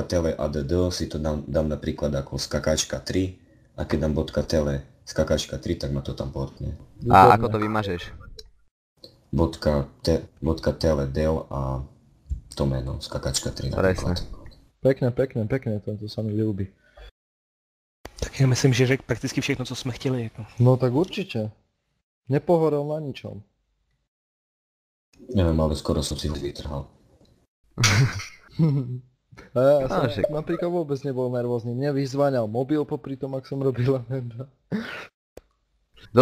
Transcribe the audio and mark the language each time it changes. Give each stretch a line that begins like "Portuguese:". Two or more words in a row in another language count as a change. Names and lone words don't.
Slovak: .tele add si to dám napríklad ako skakačka 3 a keď dám .tele skakačka 3, tak ma to tam portne. A ako to vymažeš? .tele del a to meno, skakačka 3 napríklad. Pekne, to sa mi ľúbi.
Czech: Tak já myslím, že řekl prakticky všechno, co jsme chtěli. Jako.
Slovak: No tak určite. Nepohorel na ničom. Neviem, ale skoro som si ho vytrhal. A ja som však. napríklad vôbec nebol nervózny. Mne vyzváňal mobil popri tom, ak som robil event. Do